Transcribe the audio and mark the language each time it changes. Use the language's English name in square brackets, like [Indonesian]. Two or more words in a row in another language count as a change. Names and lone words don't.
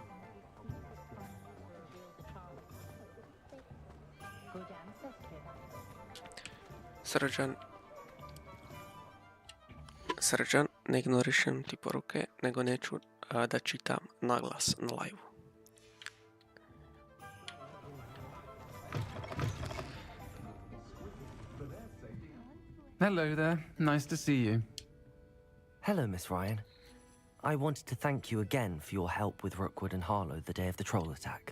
[Serbian] Srđan, ne ignorišem ti poruke, nego neću da čitam naglas na live. [English] Hello there, nice to see you. Hello, Miss Ryan. I wanted to thank you again for your help with Rookwood and Harlow the day of the troll attack.